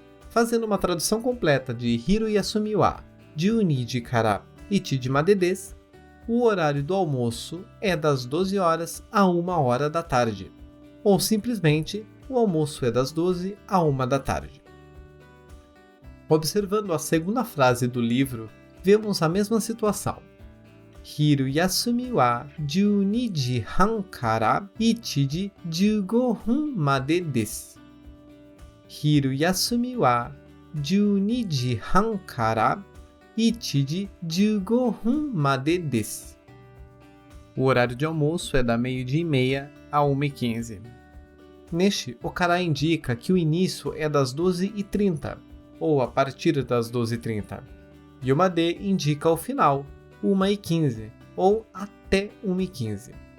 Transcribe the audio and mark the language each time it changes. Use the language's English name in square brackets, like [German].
[Portuguese] Fazendo uma tradução completa de [Japanese] hiru yasumi wa 12時から1時までです, [Portuguese] o horário do almoço é das 12 horas a 1 hora da tarde, ou simplesmente o almoço é das 12 a 1 da tarde. Observando a segunda frase do livro, vemos a mesma situação. [Japanese] Hiru yasumi wa 12時半から1時15分までです。昼休みは12時半から1時15分までです。 [Portuguese] O horário de almoço é da 12h30 a 1h15. Neste, o kara indica que o início é das 12h30, ou a partir das 12h30. E o made indica o final, 1h15, ou até 1h15.